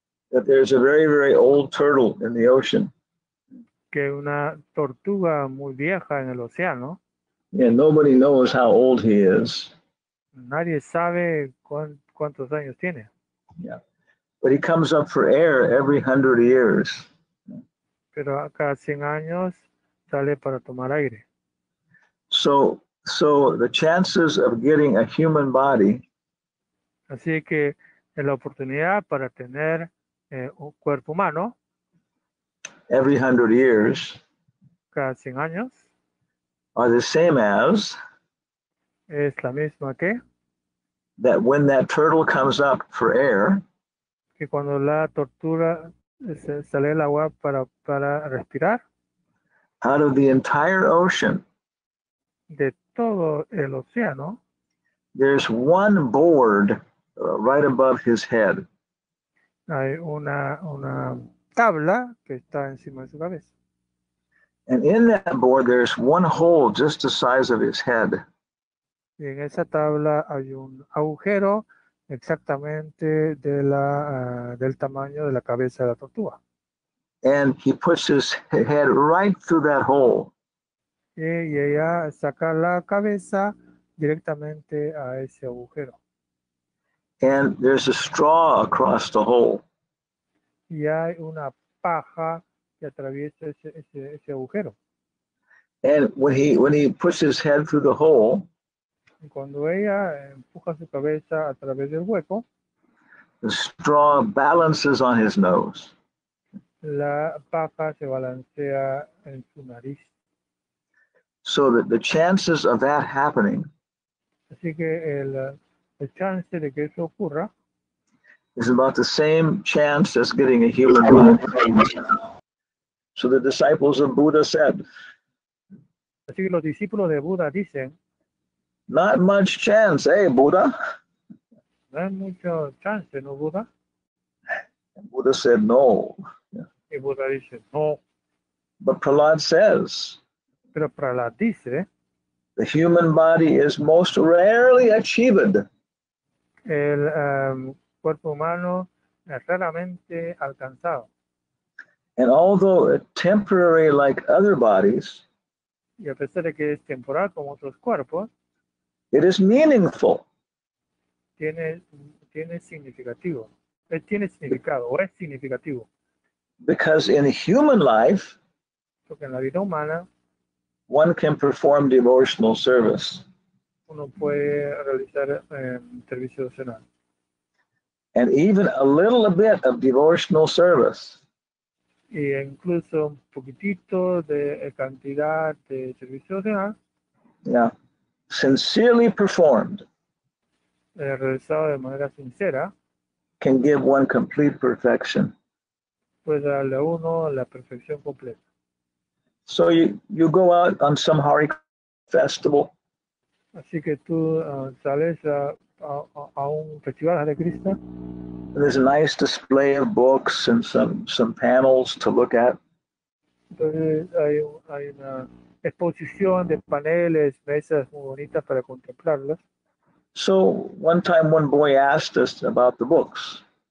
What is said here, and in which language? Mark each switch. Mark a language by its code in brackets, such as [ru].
[en] that there's a very, very old turtle in the ocean. [es] que una tortuga muy vieja en el océano. [en] And nobody knows how old he is. [es] Nadie sabe cuántos años tiene. [en] Yeah. But he comes up for air every 100 years. [es] Pero cada 100 años sale para tomar aire. [en] So the chances of getting a human body [es] Así que la oportunidad para tener un cuerpo humano [en] every 100 years [es] cada 100 años [en] are the same as [es] es la misma [en] that when that turtle comes up for air, [es] que cuando la tortuga sale el agua para respirar, [en] out of the entire ocean, [es] de todo el océano, [en] there's one board right above his head. [es] hay una tabla que está encima de su cabeza. [en] And in that board, there's one hole just the size of his head. [es] Y en esa tabla hay un agujero exactamente del tamaño de la cabeza de la tortuga. [en] And he puts his head right through that hole. [es] Y ella saca la cabeza directamente a ese agujero. [en] And there's a straw across the hole. [es] Y hay una paja que atraviesa ese agujero. [en] And when he puts his head through the hole, [es] Y cuando ella empuja su cabeza a través del hueco, [en] the straw balances on his nose. [es] la paja se balancea en su nariz. [en] So that the chances of that happening [es] Así que el chance de que eso ocurra [en] is about the same chance as getting a human body. So the disciples of Buddha said, [es] así que los discípulos de Buda dicen, [en] not much chance, eh, Buddha? [es] no hay mucho chance, ¿no, Buda? [en] And Buddha said, no. [es] Y Buda dice, no. [en] But Prahlad says, [es] Pero Prahlad dice, [en] the human body is most rarely achieved. [es] el cuerpo humano es raramente alcanzado. [en] And although temporary like other bodies, [es] Y a pesar de que es temporal como otros cuerpos, [en] it is meaningful. [es] tiene significativo. Tiene significado o es significativo. [en] Because in human life, [es] Porque en la vida humana [en] one can perform devotional service. [es] uno puede realizar servicio devocional. [en] And even a little bit of devotional service [es] Y incluso un poquitito de cantidad de servicio devocional [en] sincerely performed [es] realizado de manera sincera [en] can give one complete perfection. [es] puede darle a uno la perfección completa. [en] So you go out on some Hari festival [es] Así que tú sales a un festival Hare Krishna, [en] and there's a nice display of books and some panels to look at. [es] entonces hay una exposición de paneles, mesas muy bonitas para contemplarlas. [en] So one time one boy asked us about the books,